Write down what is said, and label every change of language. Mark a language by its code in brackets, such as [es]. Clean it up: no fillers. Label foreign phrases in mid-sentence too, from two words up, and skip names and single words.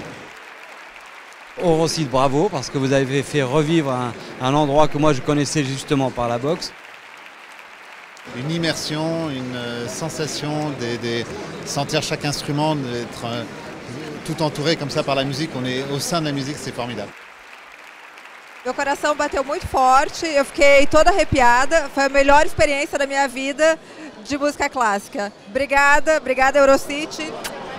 [fr] Eurocid, bravo, parce que vous avez fait revivre un endroit que moi je connaissais justement par la boxe. Une immersion, une sensation de sentir chaque instrument, d'être tout entouré comme ça par la musique. On est au sein de la musique, c'est formidable. [pt] Meu coração bateu muito forte, eu fiquei toda arrepiada, foi a melhor experiência da minha vida de música clássica. Obrigada, obrigada Eurocity.